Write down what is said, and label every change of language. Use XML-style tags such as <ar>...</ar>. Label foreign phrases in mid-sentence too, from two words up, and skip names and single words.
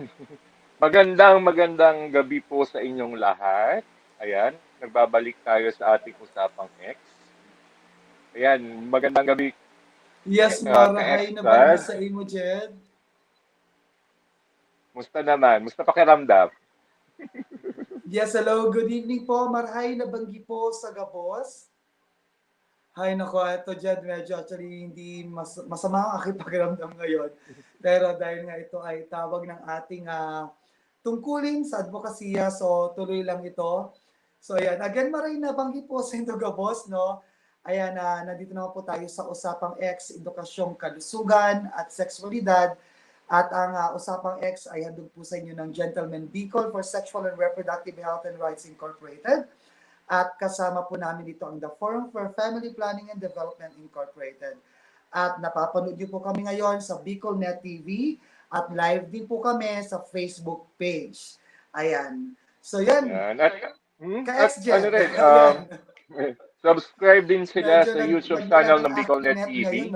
<tl>Magandang gabi po sa inyong lahat. Ayan, nagbabalik tayo sa ating Usapang X. Ayan, magandang gabi.</tl> <bik>Yes, marahay na ba sa imo, Jed?</bik> <tl>Musta naman? Musta pakiramdam?</tl> <en>Yes, hello. Good evening po.</en> <bik>Marahay na banggi po sa Gabos.</bik> <tl>Hay nako, ito Jed, medyo actually hindi masama ang aking pakiramdam ngayon. Pero dahil nga ito ay tawag ng ating tungkulin sa advokasya, so tuloy lang ito. So ayan,</tl> <bik>again maray na banggi po sa Gabos, no?</bik> <tl>Ayan, nandito naman po tayo sa Usapang X, Edukasyong Kalusugan at Sexualidad. At ang Usapang X ay handog po sa inyo ng Gentleman Bicol for Sexual and Reproductive Health and Rights Incorporated. At kasama po namin dito ang The Forum for Family Planning and Development Incorporated. At napapanood niyo po kami ngayon sa Bicol Net TV at live din po kami sa Facebook page. Ayan. So yan. Ano rin, subscribe din sila sa YouTube channel ng Bicol Net TV.</tl>